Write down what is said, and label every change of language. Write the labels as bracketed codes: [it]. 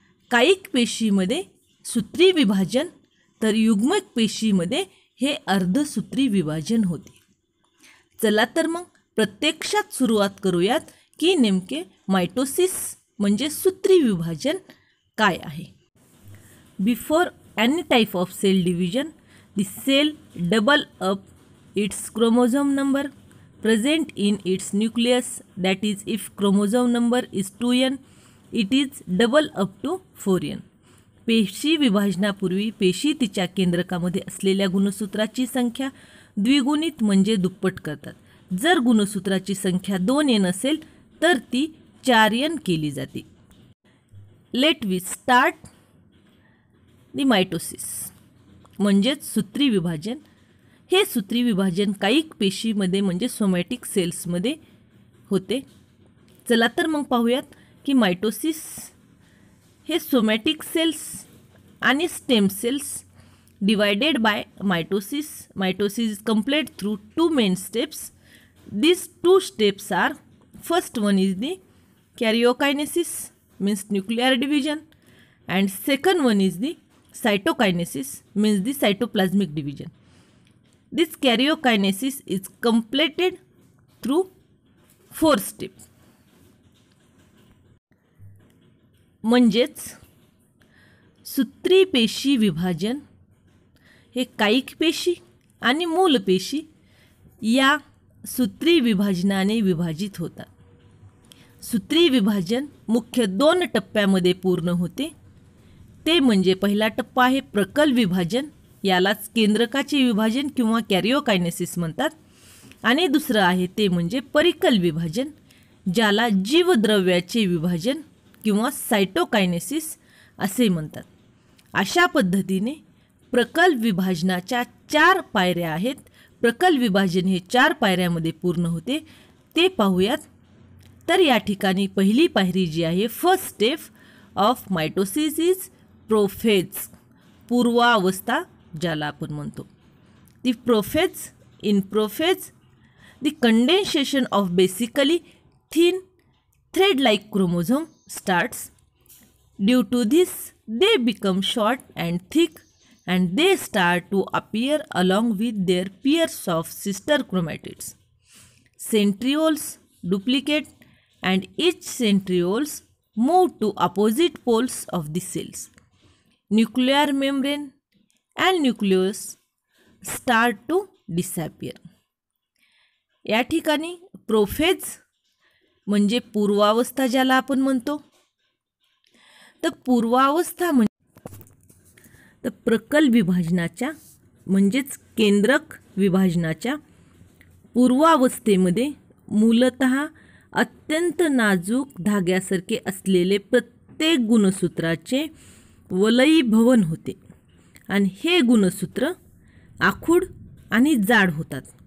[mr] कायिक पेशीमध्ये सूत्री विभाजन तर युग्मक पेशीमध्ये हे अर्धसूत्री विभाजन होते. चला तर मग प्रत्यक्षात सुरुवात करूयात की नेमके मायटोसिस म्हणजे सूत्री विभाजन काय आहे. [en] Before any type of cell division the cell double up its chromosome number present in its nucleus, that is if chromosome number is 2n it is double up to 4n. [mr] पेशी विभाजनापूर्वी पेशी तिच्या केंद्रकामध्ये असलेल्या गुणसूत्राची संख्या द्विगुणित म्हणजे दुप्पट करतात. जर गुणसूत्राची संख्या 2n असेल तर ती 4n केली जाते. [en] let we start the mitosis [mr] म्हणजेच सूत्री विभाजन. हे सूत्री विभाजन कायिक पेशीमध्ये म्हणजे सोमॅटिक सेल्समध्ये होते. चला तर मग पाहूयात की मायटोसिस हे सोमॅटिक सेल्स आणि stem cells [en] Divided by mitosis. Mitosis is complete through two main steps. These two steps are, first one is the karyokinesis means nuclear division and second one is the cytokinesis means the cytoplasmic division. This karyokinesis is completed through 4 steps. [mr] म्हणजेच सूत्री पेशी विभाजन हे कायिक पेशी आणि मूल पेशी या सूत्री विभाजनाने विभाजित होतात. सूत्री विभाजन मुख्य 2 टप्प्यामध्ये पूर्ण होते. ते म्हणजे पहिला टप्पा आहे प्रकल विभाजन, यालाच केंद्रकाचे विभाजन किंवा कॅरियोकायनेसिस म्हणतात. आणि दुसरं आहे ते म्हणजे परिकल विभाजन, ज्याला जीवद्रव्याचे विभाजन किंवा सायटोकायनेसिस असे म्हणतात. अशा पद्धतीने प्रकल विभाजनाच्या 4 पायऱ्या आहेत. प्रकल विभाजन हे 4 पायऱ्यामध्ये पूर्ण होते. ते पाहूयात. तर या ठिकाणी पहिली पायरी जी आहे, [en] first step of mitosis is prophase, [mr] पूर्वावस्था ज्याला आपण म्हणतो. [en] The prophase, in prophase the condensation of basically thin thread like chromosome starts. Due to this they become short and thick and they start to appear along with their pairs of sister chromatids. Centrioles duplicate and each centrioles move to opposite poles of the cells. Nuclear membrane and nucleus start to disappear. [mr] या ठिकाणी prophase म्हणजे पूर्वावस्था ज्याला आपण म्हणतो. तर पूर्वावस्था म्हणजे तर प्रकल विभाजनाच्या म्हणजेच केंद्रक विभाजनाच्या पूर्वावस्थेमध्ये मूलतः अत्यंत नाजूक धाग्यासारखे असलेले प्रत्येक गुणसूत्राचे वलयीभवन होते आणि हे गुणसूत्र आखूड आणि जाड होतात